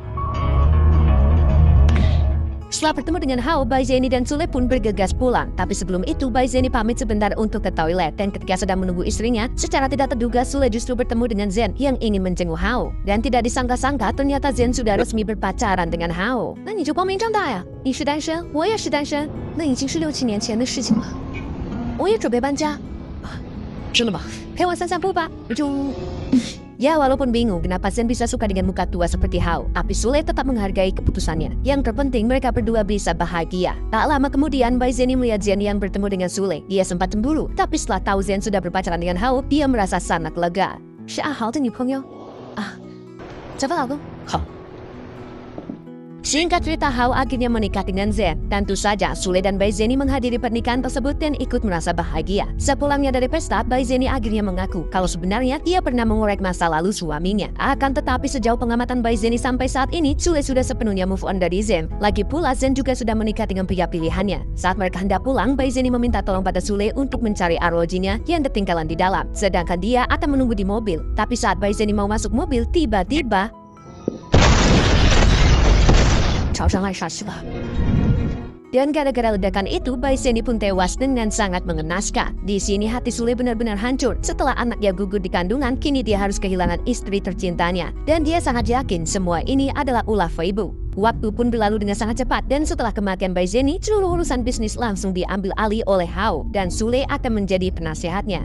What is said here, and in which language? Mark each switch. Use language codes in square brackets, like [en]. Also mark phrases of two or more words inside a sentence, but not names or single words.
[id] Setelah bertemu dengan Hao, Bai Zeni dan Sule pun bergegas pulang. Tapi sebelum itu, Bai Zeni pamit sebentar untuk ke toilet. Dan ketika sedang menunggu istrinya, secara tidak terduga Sule justru bertemu dengan Zen yang ingin menjenguk Hao. Dan tidak disangka-sangka, ternyata Zen sudah resmi berpacaran dengan Hao. [zh] 那你就光明正大呀！你是单身，我也是单身，那已经是6、7年前的事情了。我也准备搬家。真的吗？陪我散散步吧。 [id] Ya, walaupun bingung kenapa Zen bisa suka dengan muka tua seperti Hao, tapi Sule tetap menghargai keputusannya. Yang terpenting mereka berdua bisa bahagia. Tak lama kemudian, Bai Zeni melihat Zen yang bertemu dengan Sule. Dia sempat cemburu, tapi setelah tahu Zen sudah berpacaran dengan Hao, dia merasa sangat lega. [zh] 是阿豪的女朋友啊，找吧，老公。好。 [id] Singkat cerita, Hao akhirnya menikah dengan Zen. Tentu saja, Sule dan Bai Zeni menghadiri pernikahan tersebut dan ikut merasa bahagia. Sepulangnya dari pesta, Bai Zeni akhirnya mengaku kalau sebenarnya ia pernah mengorek masa lalu suaminya. Akan tetapi sejauh pengamatan Bai Zeni sampai saat ini, Sule sudah sepenuhnya [en] move on [id] dari Zen. Lagi pula, Zen juga sudah menikah dengan pria pilihannya. Saat mereka hendak pulang, Bai Zeni meminta tolong pada Sule untuk mencari ROG-nya yang ketinggalan di dalam. Sedangkan dia akan menunggu di mobil. Tapi saat Bai Zeni mau masuk mobil, tiba-tiba 朝上爱杀去了。 Dan gara-gara ledakan itu, Bai Zeni pun tewas dengan sangat mengenaskan. Di sini hati Sule benar-benar hancur. Setelah anaknya gugur di kandungan, kini dia harus kehilangan istri tercintanya. Dan dia sangat yakin semua ini adalah ulah Fei Bu. Waktu pun berlalu dengan sangat cepat dan setelah kematian Bai Zeni, seluruh urusan bisnis langsung diambil alih oleh Hao dan Sule akan menjadi penasehatnya.